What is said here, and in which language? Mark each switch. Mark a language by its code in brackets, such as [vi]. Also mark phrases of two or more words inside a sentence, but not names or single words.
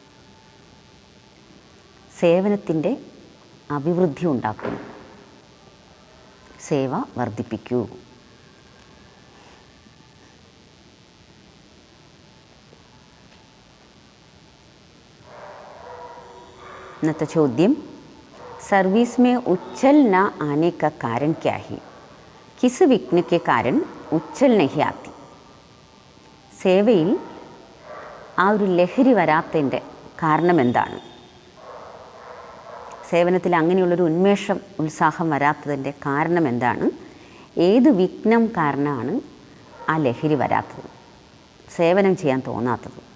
[ml] സേവനത്തിൻ്റെ അഭിവൃദ്ധി ഉണ്ടാക്കൂ, സേവ വർദ്ധിപ്പിക്കൂ. इन्नते ചോദ്യം, [hi] सर्विस में उछल न आने का कारण क्या है? किस विघ्न के कारण उछल नहीं आती? [ml] സേവയിൽ ആ ഒരു ലഹരി വരാത്തതിൻ്റെ കാരണം എന്താണ്? സേവനത്തിൽ അങ്ങനെയുള്ളൊരു ഉന്മേഷം, ഉത്സാഹം വരാത്തതിൻ്റെ കാരണം എന്താണ്? ഏത് വിഘ്നം കാരണമാണ് ആ ലഹരി വരാത്തത്, സേവനം ചെയ്യാൻ തോന്നാത്തത്?